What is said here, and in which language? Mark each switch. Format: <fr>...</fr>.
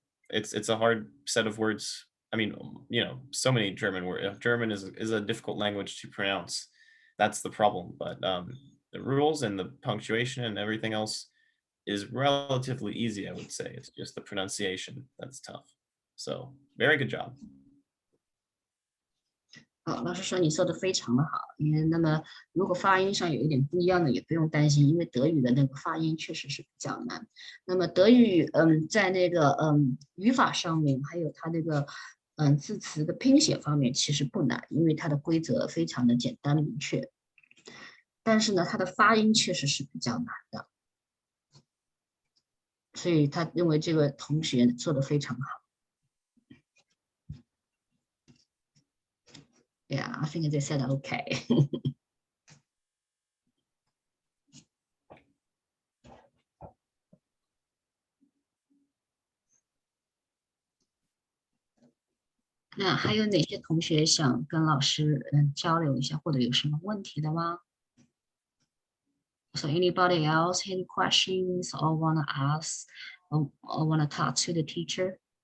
<en>It's a hard set of words. I mean, so many German words. German is a difficult language to pronounce. That's the problem. But the rules and the punctuation and everything else is relatively easy, I would say. It's just the pronunciation that's tough. So very good job.</en> <zh>老师说你说的非常的好，那么如果发音上有一点不一样的，也不用担心，因为德语的那个发音确实是比较难。那么德语在那个语法上面，还有它那个字词的拼写方面其实不难，因为它的规则非常的简单明确。但是呢，它的发音确实是比较难的，所以他认为这个同学做得非常好。</zh> <en>Yeah, I think they said okay.</en> <zh>那还有哪些同学想跟老师交流一下，或者有什么问题的吗？</zh> <en>So anybody else any questions or wanna ask or wanna talk to the teacher?</en>